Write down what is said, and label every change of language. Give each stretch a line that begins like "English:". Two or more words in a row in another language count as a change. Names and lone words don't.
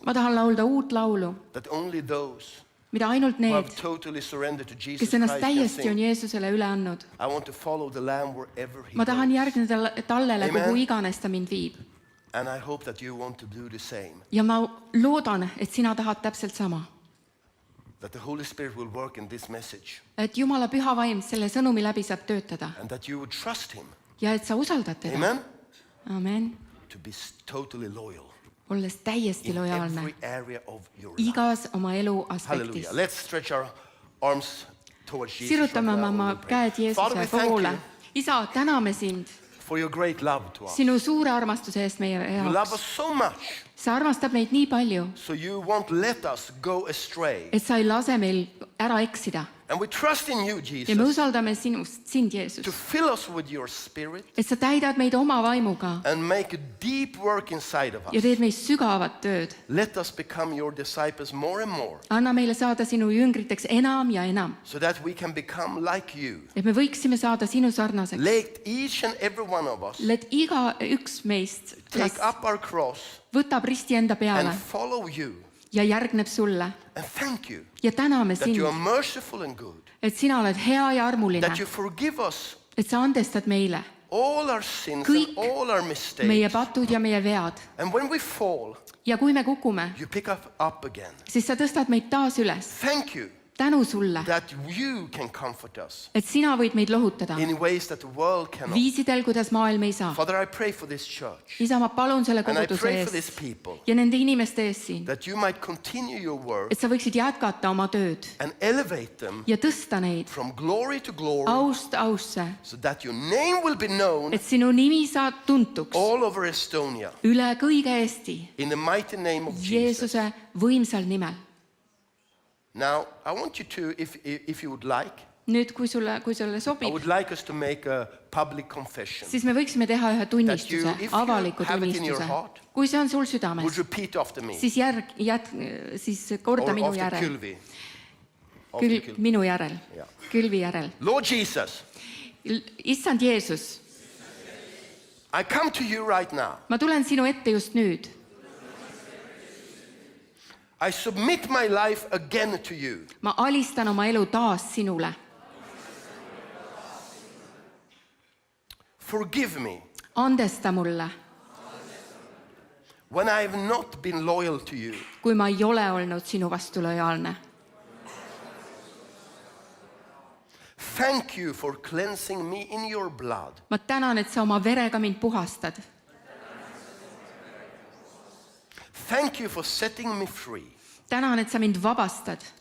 Estonian: ma tahan laulda uut laulu,
English: that only those
Estonian: mida ainult
English: who have
Estonian: need,
English: totally surrendered to Jesus
Estonian: kes ennast
English: Christ can
Estonian: täiesti on
English: sing.
Estonian: Jeesusele üle andnud.
English: I want to follow the Lamb wherever he
Estonian: ma tahan
English: goes.
Estonian: järgneda tallele,
English: Amen.
Estonian: kuhu iganes ta mind viib.
English: And I hope that you want to do the same.
Estonian: ja ma loodan, et sina tahad täpselt sama.
English: That the Holy Spirit will work in this message.
Estonian: Et Jumala püha vaim selle sõnumi läbi saab töötada
English: And that you would trust him.
Estonian: ja et sa usaldad teda.
English: Amen? Amen. To be totally loyal
Estonian: Olles täiesti
English: in
Estonian: lojaalne
English: every area of your life.
Estonian: igas oma elu aspektis.
English: Hallelujah. Let's stretch our arms towards Jesus.
Estonian: Sirutame
English: right now
Estonian: oma
English: and pray.
Estonian: käed
English: Father, we
Estonian: Jeesuse
English: thank
Estonian: poole.
English: you
Estonian: Isa, täname sind
English: for your great love to us.
Estonian: sinu suure armastuse eest meie
English: You love us
Estonian: jaoks.
English: so much,
Estonian: sa armastad meid nii palju,
English: so you won't let us go astray.
Estonian: et sa ei lase meil ära eksida.
English: And we trust in you,
Estonian: ja me
English: Jesus,
Estonian: usaldame sind,
English: to
Estonian: Jeesus,
English: fill us with your spirit
Estonian: et sa täidad meid oma vaimuga
English: and make a deep work inside of
Estonian: ja
English: us.
Estonian: teed meist sügavat tööd.
English: Let us become your disciples more and more,
Estonian: anna meile saada sinu jüngriteks enam ja enam,
English: so that we can become like you.
Estonian: et me võiksime saada sinu sarnaseks.
English: Let each and every one of us
Estonian: et igaüks meist
English: take up our cross
Estonian: võtab risti enda peale
English: and follow you.
Estonian: ja järgneb sulle.
English: And thank you
Estonian: ja täname
English: that
Estonian: sind,
English: you are merciful and good,
Estonian: et sina oled hea ja armuline,
English: that you forgive us
Estonian: et sa andestad meile
English: all our sins
Estonian: kõik
English: and all our
Estonian: meie
English: mistakes.
Estonian: patud ja meie vead.
English: And when we fall,
Estonian: ja kui me kukume,
English: you pick us up again.
Estonian: siis sa tõstad meid taas üles.
English: Thank you
Estonian: tänu sulle,
English: that you can comfort us
Estonian: et sina võid meid lohutada
English: in ways that the world cannot.
Estonian: viisidel, kuidas maailm ei saa.
English: Father, I pray for this church
Estonian: isa, ma palun selle
English: and I
Estonian: koguduse
English: pray for these
Estonian: eest
English: people
Estonian: ja nende inimeste eest siin,
English: that you might continue your work
Estonian: et sa võiksid jätkata oma tööd
English: and elevate them
Estonian: ja tõsta neid
English: from glory to glory,
Estonian: aust ausse,
English: so that your name will be known
Estonian: et sinu nimi saab tuntuks
English: all over Estonia
Estonian: üle kõige Eesti
English: in the mighty name of Jesus.
Estonian: Jeesuse võimsal nimel.
English: Now, I want you to, if you would like,
Estonian: nüüd, kui sulle
English: I
Estonian: sobib,
English: would like us to make a public confession.
Estonian: siis me võiksime teha ühe tunnistuse,
English: That you, if you
Estonian: avaliku
English: have it in your
Estonian: tunnistuse.
English: heart,
Estonian: kui see on sul
English: Would
Estonian: südames,
English: repeat after me,
Estonian: siis siis korda
English: or
Estonian: minu
English: after
Estonian: järel,
English: Kylvi. After Kylvi.
Estonian: minu järel, Jah. Külvi järel.
English: Lord Jesus,
Estonian: issand Jeesus,
English: I come to you right now.
Estonian: ma tulen sinu ette just nüüd.
English: I submit my life again to you.
Estonian: ma alistan oma elu taas sinule.
English: Forgive me
Estonian: andesta mulle,
English: when I have not been loyal to you.
Estonian: kui ma ei ole olnud sinu vastu lojaalne.
English: Thank you for cleansing me in your blood.
Estonian: ma tänan, et sa oma verega mind puhastad.
English: Thank you for setting me free.
Estonian: tänan, et sa mind vabastad.